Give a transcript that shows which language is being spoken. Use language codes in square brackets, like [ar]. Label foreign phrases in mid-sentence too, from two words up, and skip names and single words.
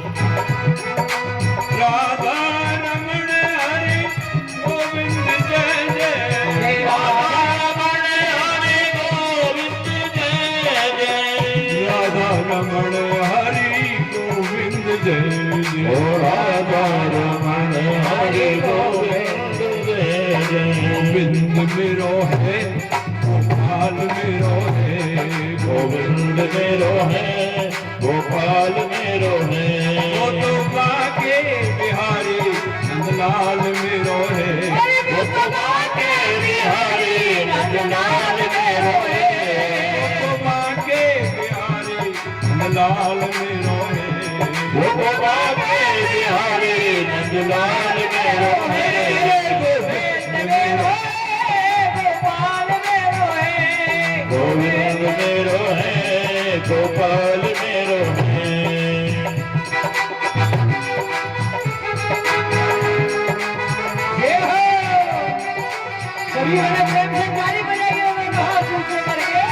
[hi] राधा रमण हरि गोविंद जय जय, रमण हरि गोविंद जय जय, राधा रमण हरि गोविंद जय जय। [bra] गोविंद मेरो है गोपाल मेरो है, गोविंद मेरो है गोपाल मेरो है, वो तो बाके बिहारी नंदलाल मेरो है, वो तो बाके बिहारी नंदलाल मेरो है, वो तो बाके लाल मेरो है, वो बाबे बिहारी नंदलाल मेरो है, गोविंद मेरो गोपाल मेरो है, गोविंद मेरो है गोपाल मेरो है। [hi] ये हो सभी वाले प्रेम से ताली बजाइए, हाथ ऊंचे करके।